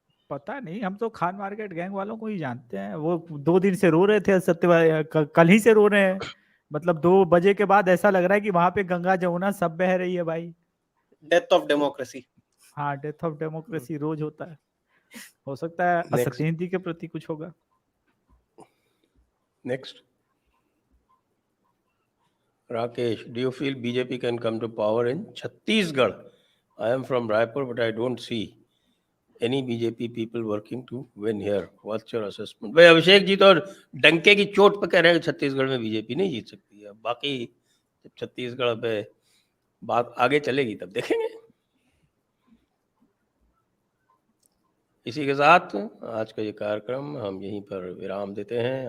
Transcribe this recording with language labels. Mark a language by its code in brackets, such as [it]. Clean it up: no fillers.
[hi] पता नहीं, हम तो खान मार्केट गैंग वालों को ही जानते हैं। वो 2 दिन से रो रहे थे, सत्यवादी कल ही से रो रहे हैं। मतलब 2 बजे के बाद ऐसा लग रहा है कि वहां पे गंगा जमुना सब बह रही है भाई। [en] Death of democracy. [hi] हाँ, [en] death of democracy [hi] रोज होता है। हो सकता है असत्येंद्र के प्रति कुछ होगा। [en] Next, Rakesh, do you feel BJP can come to power in Chhattisgarh? I am from Raipur, but I don't see any BJP people working to win here. What's your assessment? [hi] भाई अभिषेक जी तो डंके की चोट पे कह रहे हैं कि छत्तीसगढ़ में बीजेपी नहीं जीत सकती है। बाकी जब छत्तीसगढ़ पे बात आगे चलेगी तब देखेंगे। इसी के साथ आज का ये कार्यक्रम हम यहीं पर विराम देते हैं।